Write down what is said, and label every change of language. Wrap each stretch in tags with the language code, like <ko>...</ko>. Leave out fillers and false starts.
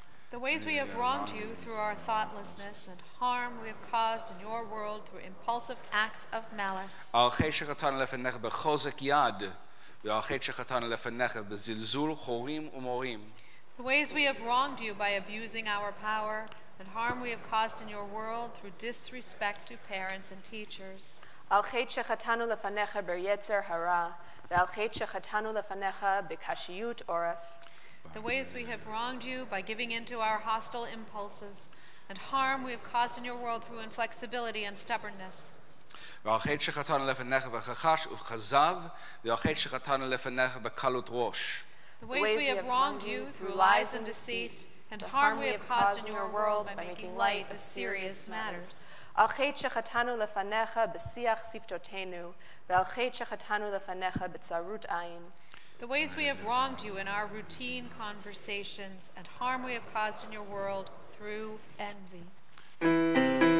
<en>The ways we have wronged you through our thoughtlessness and harm we have caused in your world through impulsive acts of malice.</en> <he>Al chet shechatana lefenecha bechozek yad. The</he> <en>ways we have wronged you by abusing our power, and harm we have caused in your world through disrespect to parents and teachers.</en> <he>על חטא שחטאנו לפניך ביצר הרע, ועל חטא שחטאנו לפניך בקשיות עורף.</he> <en>The ways we have wronged you by giving in to our hostile impulses, and harm we have caused in your world through inflexibility and stubbornness.</en> <he>ועל חטא שחטאנו לפניך בחשש ובכזב, ועל חטא שחטאנו לפניך בקלות ראש.</he> <en>The ways we have wronged you through lies and deceit, and harm we have caused in your world by making light of serious matters.</en> <he>על חטא שחטאנו לפניך בשיח שפתותינו, ועל חטא שחטאנו לפניך בצרות עין.</he> <en>The ways we have wronged you in our routine conversations, and harm we have caused in your world through envy.</en>